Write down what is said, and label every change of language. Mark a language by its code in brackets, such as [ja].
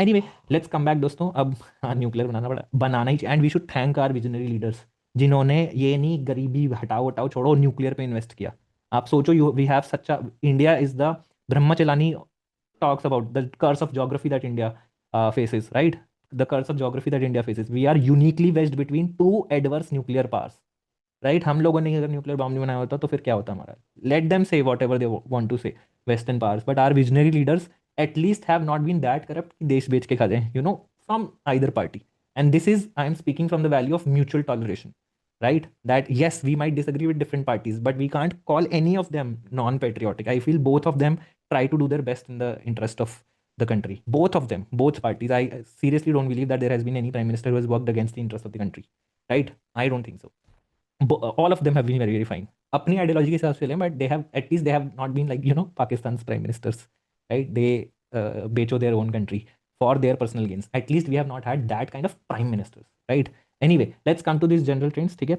[hi] Anyway let's come back दोस्तों। अब हाँ, न्यूक्लियर बनाना ही चाहिए, [en] and we should thank our visionary leaders [hi] जिन्होंने ये नहीं गरीबी हटाओ हटाओ छोड़ो न्यूक्लियर पे इन्वेस्ट किया। आप सोचो, [en] You we have such a India is the ब्रह्मचलानी talks about the curse of geography that India faces, right? The curse of geography that India faces. We are uniquely wedged between two adverse nuclear powers, right? [hi] हम लोगों ने अगर nuclear bomb नहीं बनाया होता तो फिर क्या होता हमारा? [en] Let them say whatever they want to say, Western powers, but our visionary leaders at least have not been that corrupt [hi] कि देश बेच के खा जाएं, [en] you know, from either party. And this is, I am speaking from the value of mutual toleration, right? That yes, we might disagree with different parties, but we can't call any of them non-patriotic. I feel both of them try to do their best in the interest of the country. Both of them, both parties. I seriously don't believe that there has been any prime minister who has worked against the interest of the country, right? I don't think so. All of them have been very very fine [hi] अपनी ideology के हिसाब से लें, [en] But they have at least they have not been like Pakistan prime ministers, right? They बेचो their own country for their personal gains. At least we have not had that kind of prime ministers, right? Anyway let's come to this general trends, ठीक है।